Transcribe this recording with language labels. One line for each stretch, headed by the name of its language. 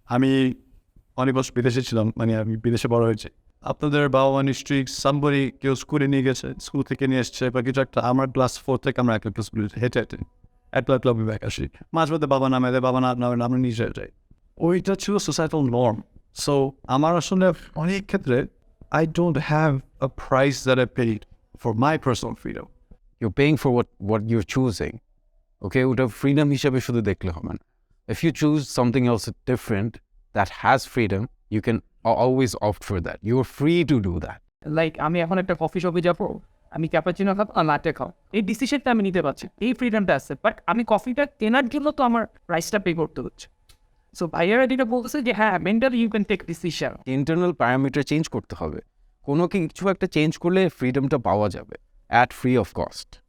Bangla: আমি অনেক বছর বিদেশে ছিলাম, মানে আমি বিদেশে বড় হয়েছি। আপনাদের বাবা মা নিশ্চয়ই সামবরি কেউ স্কুলে নিয়ে গেছে, স্কুল থেকে নিয়ে এসছে বা কিছু একটা। আমার ক্লাস 4 থেকে আমরা একটা স্কুলে হেঁটে একটা ক্লাবে ব্যাক আসি, মাঝে মধ্যে বাবা নামে দেয়, বাবা না নামে আমরা নিজে যাই। ওইটা ছিল সোসাইটাল নর্ম। সো আমার আসলে অনেক ক্ষেত্রে
English: I don't have a price that I paid for my personal freedom. You're paying for what you're choosing.
Bangla: Okay, ওটা freedom হিসাবে শুধু দেখলে হবে না।
English: If you choose something else different that has freedom, you can always opt for that. You're free to do that.
Bangla: Like আমি এখন একটা coffee শপে যাবো, আমি ক্যাপাচিনো খাবো আর লাটে খাও, এই ডিসিশনটা আমি নিতে পারছি, এই ফ্রিডমটা আছে। বাট আমি কফিটা কেনার জন্য তো আমার প্রাইসটা পে করতে হচ্ছে। সো ভাইয়ারা যেটা বলছে যে হ্যাঁ,
English: Mentally you can take decision.
Bangla: Internal parameter change করতে হবে, কোনো কিছু একটা চেঞ্জ করলে ফ্রিডমটা পাওয়া যাবে
English: At free of cost.